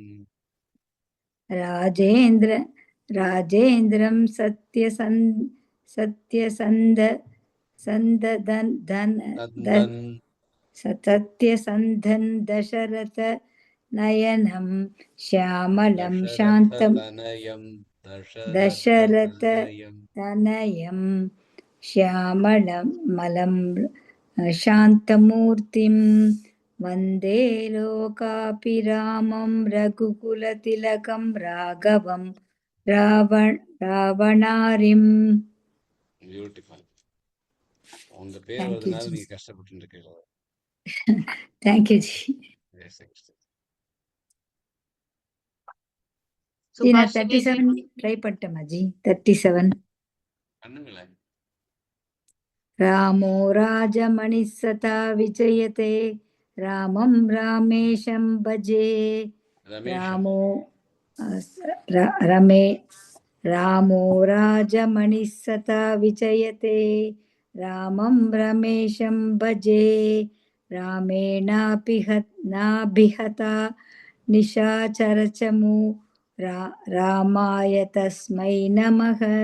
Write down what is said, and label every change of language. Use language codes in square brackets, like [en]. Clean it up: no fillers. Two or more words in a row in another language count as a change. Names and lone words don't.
[sa] राजेन्द्रं सत्यसन्धं दशरथ नयनं श्यामलं शान्तम् दशरथ तनयं श्यामलं शान्तमूर्तिं वन्दे लोकाभिरामं रघुकुलतिलकं राघवं रावणारिम्. [ta] பியூட்டிஃபுல். உங்க பேர் வருதுனால நீங்க கஷ்டப்பட்டு இருக்கீங்க. தேங்க்யூ ஜி. நான் 37 ட்ரை பண்ணிட்டேன் ஜி. 37 பண்ணுங்களேன். [sa] रामो राजमणिः सदा विजयते रामं रामेशं भजे रामो राजमणिः सदा विजयते रामं रमेशं भजे रामेणाभिहता निशाचरचमु रामाय तस्मै नमः।